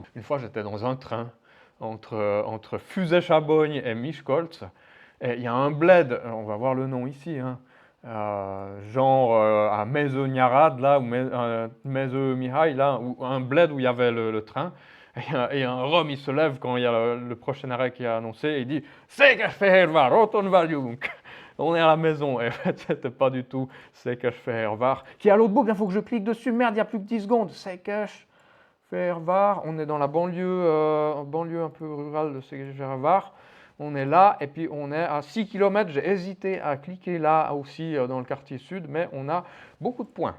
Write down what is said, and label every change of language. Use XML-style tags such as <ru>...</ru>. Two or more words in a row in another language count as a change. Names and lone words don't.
<fr>Une fois, j'étais dans un train entre Füzesabony et Miskolc, et il y a un bled, on va voir le nom ici, hein, à Mezőnyárad, là, ou Mezőmihály, là, ou un bled où il y avait le train. Et un Rome, il se lève quand il y a le prochain arrêt qui est annoncé, et il dit « Székesfehérvár,</fr> <hu>otthon vagyunk !»</hu> <fr>On est à la maison, et en fait, c'était pas du tout Székesfehérvár. Qui est à l'autre bout, il faut que je clique dessus, merde, il n'y a plus que 10 secondes. Székesfehérvár, on est dans la banlieue un peu rurale de Székesfehérvár. On est là, et puis on est à 6 km. J'ai hésité à cliquer là aussi dans le quartier sud, mais on a beaucoup de points.</fr>